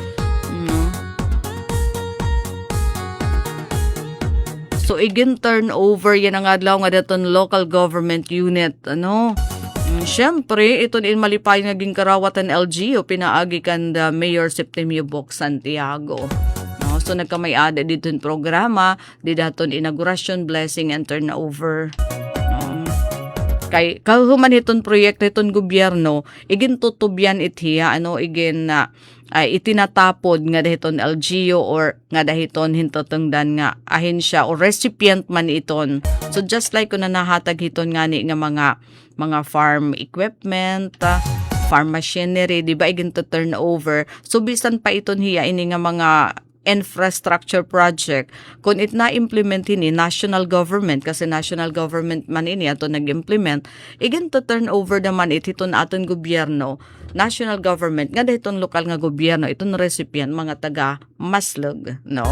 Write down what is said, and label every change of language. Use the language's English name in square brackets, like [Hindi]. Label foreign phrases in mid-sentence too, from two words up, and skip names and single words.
[Waray] So igin turnover yan ang adlaw nga daton [English] local government unit. [Filipino] Ano? [Waray] Siyempre, ito in malipay nga ginkarawatan LGU pinaagi kan the Mayor Septimio Boc Santiago. No? So nagkamay-ada dito programa, di daton inauguration, [English] blessing and turnover. [Waray] Kay kahuman iton proyekto iton gobyerno igin tutubyan itiya igin itinatapod nga dahiton LGU or nga dahiton hintotungdan nga ahensya or recipient man iton. So just like kung nahatag hiton ngani nga mga [English] farm equipment, farm machinery, [Waray] di ba igin [English] to turn over. [Waray] So bisan pa iton hiya ini nga mga [English] infrastructure project [Waray] kung it na-implement ini [English] national government [Waray] kasi [English] national government [Waray] man ini ato nag-implement igin [English] to turn over [Waray] naman iton aton gobyerno [English] national government [Waray] nga dahiton lokal nga gobyerno iton recipient mga taga Maslog, no?